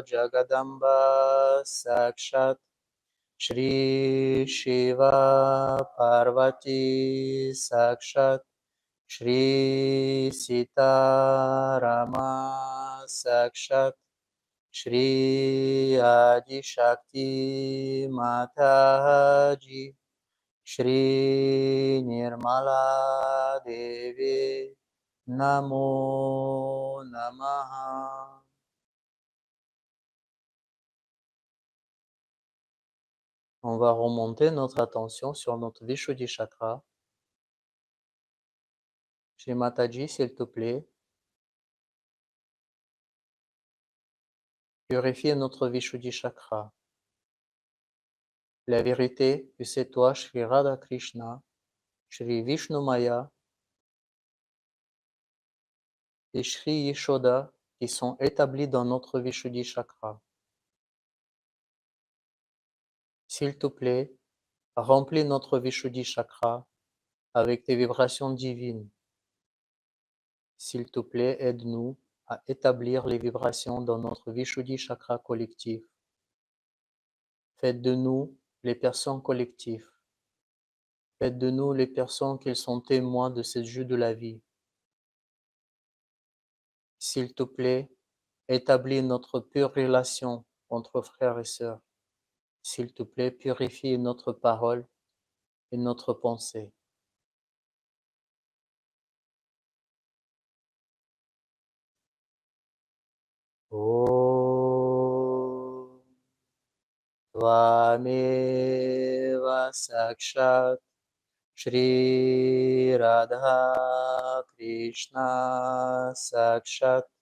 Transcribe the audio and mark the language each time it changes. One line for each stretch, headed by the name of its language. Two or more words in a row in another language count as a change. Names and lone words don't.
Sanskrit: जगदम्बा साक्षात् श्री शिव पार्वती साक्षात् श्री सीता राम साक्षात् श्री आदि शक्ति माताजी श्री निर्मला देवी नमो नमः.
French: On va remonter notre attention sur notre Vishuddhi Chakra. Shri Mataji, s'il te plaît, purifie notre Vishuddhi Chakra. La vérité que c'est toi, Shri Radha Krishna, Shri Vishnu Maya et Shri Yeshoda qui sont établis dans notre Vishuddhi Chakra. S'il te plaît, remplis notre Vishuddhi Chakra avec tes vibrations divines. S'il te plaît, aide-nous à établir les vibrations dans notre Vishuddhi Chakra collectif. Faites de nous les personnes collectives. Faites de nous les personnes qui sont témoins de ce jeu de la vie. S'il te plaît, établis notre pure relation entre frères et sœurs. S'il te plaît, purifie notre parole et notre pensée.
Sanskrit: ॐ त्वमेव साक्षात् श्री राधा कृष्ण साक्षात्